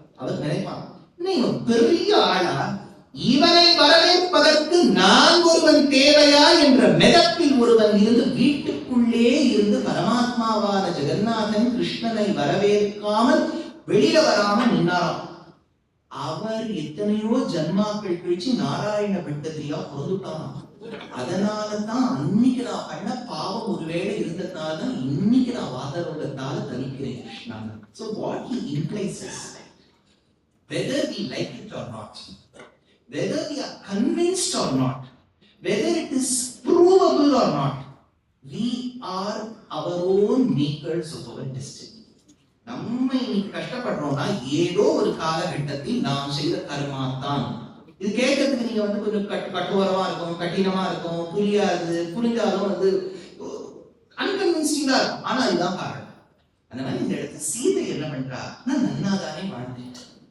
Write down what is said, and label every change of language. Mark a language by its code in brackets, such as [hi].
[ta] அவர் நினைப்பான், நீங்க பெரிய ஆளா, இவனை வரவேற்பதற்கு நான் ஒருவன் தேவையா என்ற மெதப்பில் ஒருவன் இருந்து வீட்டுக்குள்ளே இருந்து பரமாத்மாவான ஜெகநாதன் கிருஷ்ணனை வரவேற்காமல் வெளியில வராம நின்னாராம். அவர் எத்தனையோ ஜன்மாக்கள் கழிச்சு நாராயண பட்டத்திரியா பிறந்துட்டான். அதனாலதான் அன்னைக்கு நான் பண்ண பாவம் ஒருவேளை இருந்ததுனாலதான் இன்னைக்கு நான் வாதரோகத்தால தவிக்கிறேன் Krishna. [en] So what he implies is, whether we like it or not, whether we are convinced or not, whether it is provable or not, we are our own makers of our destiny. [ta] நம்ம இன்னைக்கு கஷ்டப்படுறோம்னா ஏதோ ஒரு காலகட்டத்தில் நாம் செய்த கர்மா தான். இது கேட்கறதுக்கு நீங்க கொஞ்சம் கட்டுவரமா இருக்கும், கடினமா இருக்கும், புரியாது, புரிஞ்சாலும் அன்கன்வின்சிங்கா இருக்கும். ஆனா இதுதான் காரணம். அந்த மாதிரி இந்த இடத்துல சீதை என்ன பண்றா, நான் நன்னாதானே வாழ்ந்தேன்.